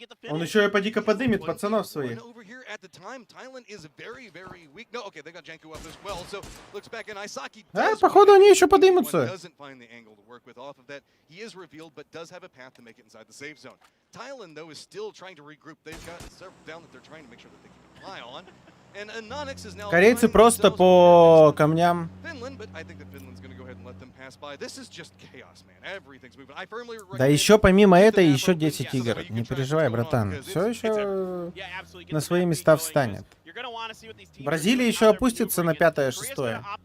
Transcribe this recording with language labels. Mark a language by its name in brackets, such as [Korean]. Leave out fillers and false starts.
[Russian] Он еще и поди-ка подымет пацанов своих. Походу они еще подымутся. [English] He is revealed, but does have a path to make it inside the safe zone. Thailand, though, is still trying to regroup. They've got several down that they're trying to make sure that they keep an eye on. And Anonix is now... [Russian] Корейцы просто по камням. [English] Finland, but I think that Finland's going to go ahead and let them pass by. This is just chaos, man. Everything's moving. I firmly... [Russian] Да еще помимо этого еще 10 игр. Не переживай, братан. Все еще на свои места встанет. Бразилия еще опустится на 5-е, 6-е.